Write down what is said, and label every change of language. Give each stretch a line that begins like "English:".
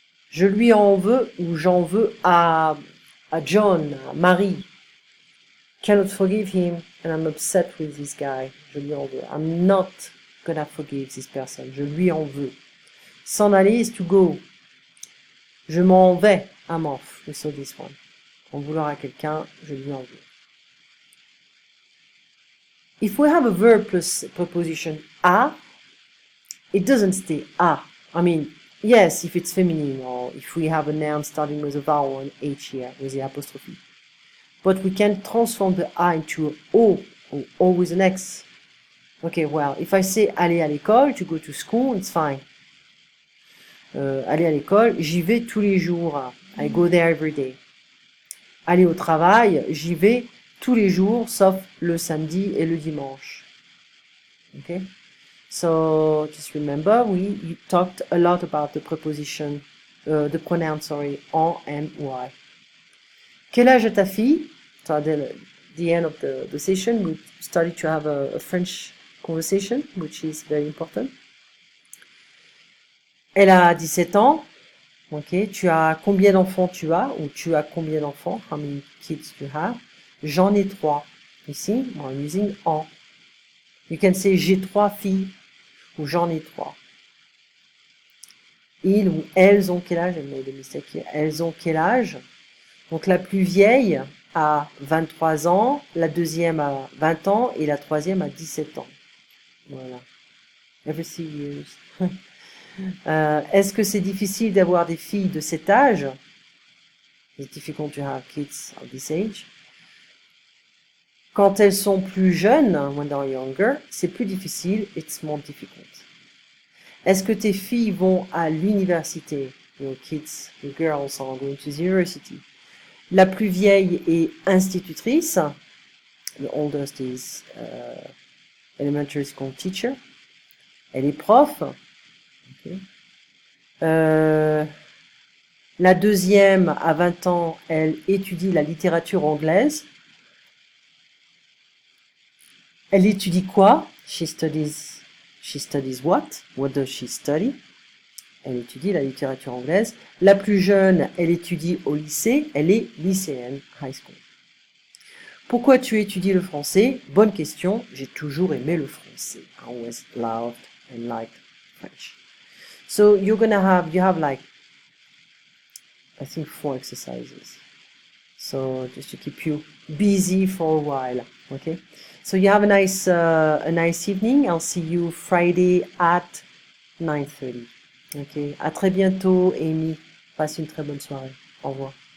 French: Je lui en veux ou j'en veux à John, à Marie.
English: Cannot forgive him and I'm upset with this guy.
French: Je lui en veux.
English: I'm not gonna forgive this person.
French: Je lui en veux. S'en aller
English: is to go.
French: Je m'en vais.
English: I'm off. We saw this one.
French: En vouloir à quelqu'un, je lui en veux.
English: If we have a verb plus preposition a, it doesn't stay a. I mean, yes, if it's feminine or if we have a noun starting with a vowel and h here with the apostrophe. But we can transform the a into o, or o with an x. Okay, well, if I say aller à l'école, to go to school, it's fine.
French: Aller à l'école, j'y vais tous les jours.
English: I go there every day.
French: Aller au travail, j'y vais tous les jours, sauf le samedi et le dimanche.
English: Okay? So, just remember, we talked a lot about the preposition, the pronoun, sorry, en and y.
French: Quel âge a ta fille?
English: So at the end of the session, we started to have a French conversation, which is very important.
French: Elle a 17 ans. Ok, tu as combien d'enfants tu as? Ou tu as combien d'enfants?
English: How many kids do you have?
French: J'en ai 3. Ici,
English: I'm using en. You can say
French: j'ai 3 filles. Ou j'en ai 3. Ils ou elles ont quel âge? Elles ont quel âge? Donc la plus vieille a 23 ans, la deuxième a 20 ans et la troisième a 17 ans. Voilà.
English: Every 6 years.
French: Est-ce que c'est difficile d'avoir des filles de cet âge?
English: It's difficult to have kids of this age.
French: Quand elles sont plus jeunes,
English: when they're younger,
French: c'est plus difficile,
English: it's more difficult.
French: Est-ce que tes filles vont à l'université?
English: Your kids, your girls are going to the university.
French: La plus vieille est institutrice.
English: The oldest is elementary school teacher.
French: Elle est prof. Okay. La deuxième, à 20 ans, elle étudie la littérature anglaise. Elle étudie quoi?
English: She studies what? What does she study?
French: Elle étudie la littérature anglaise. La plus jeune, elle étudie au lycée. Elle est lycéenne,
English: high school.
French: Pourquoi tu étudies le français? Bonne question. J'ai toujours aimé le français.
English: I always loved and liked French. So you have like, I think 4 exercises. So just to keep you busy for a while. Okay. So you have a nice evening. I'll see you Friday at 9:30.
French: Ok. À très bientôt, Amy. Passe une très bonne soirée. Au revoir.